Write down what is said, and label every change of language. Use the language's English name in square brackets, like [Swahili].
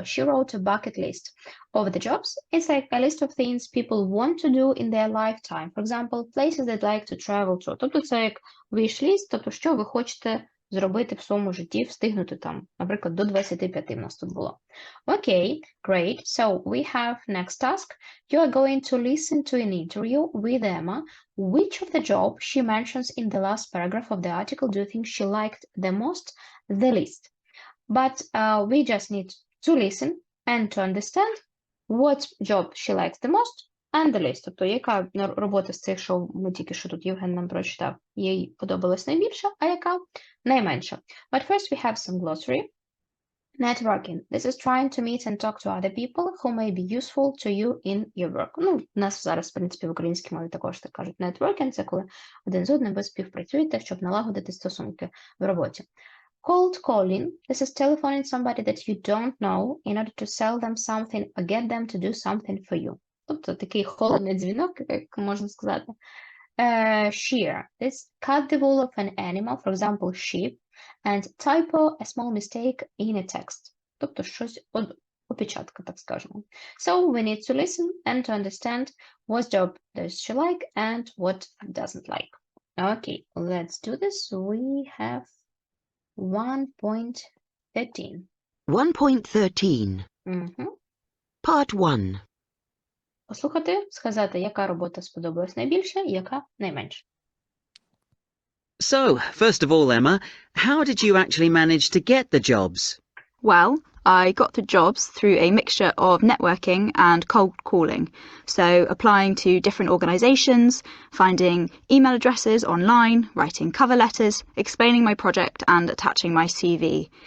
[English] She wrote a bucket list of the jobs. It's like a list of things people want to do in their lifetime. For example, places they'd like to travel to. [Ukrainian] Тобто це як wish-list, тобто що ви хочете зробити в своєму житті, встигнути там, наприклад, до 25 в нас тут було. [English] Okay, great. So we have next task. You are going to listen to an interview with Emma. Which of the jobs she mentions in the last paragraph of the article do you think she liked the most, the least? But we just need to listen and to understand what job she likes the most and the least. Тобто, яка робота з цих, що ми тільки що тут Євген нам прочитав, їй подобалась найбільше, а яка найменше. But first we have some glossary. Networking. This is trying to meet and talk to other people who may be useful to you in your work. [Ukrainian] Ну, у нас зараз, в принципі, в українській мові також так кажуть. Networking – це коли один з одним ви співпрацюєте, щоб налагодити стосунки в роботі. [English] Cold calling. This is telephoning somebody that you don't know in order to sell them something or get them to do something for you. [Ukrainian] Тобто такий холодний дзвінок, як можна сказати. [English] Shear. This cut the wool of an animal, for example, sheep, and typo, a small mistake in a text. [Ukrainian] Тобто щось опечатка, так скажемо. [English] So we need to listen and to understand what job does she like and what doesn't like. Okay, let's do this. We have 1.13. 1.13. Part 1. [Ukrainian] Послухати, сказати, яка робота сподобалась найбільше, яка найменше. [English] So, first of all, Emma, how did you actually manage to get the jobs? Well, I got the jobs through a mixture of networking and cold calling. So applying to different organisations, finding email addresses online, writing cover letters, explaining my project and attaching my CV.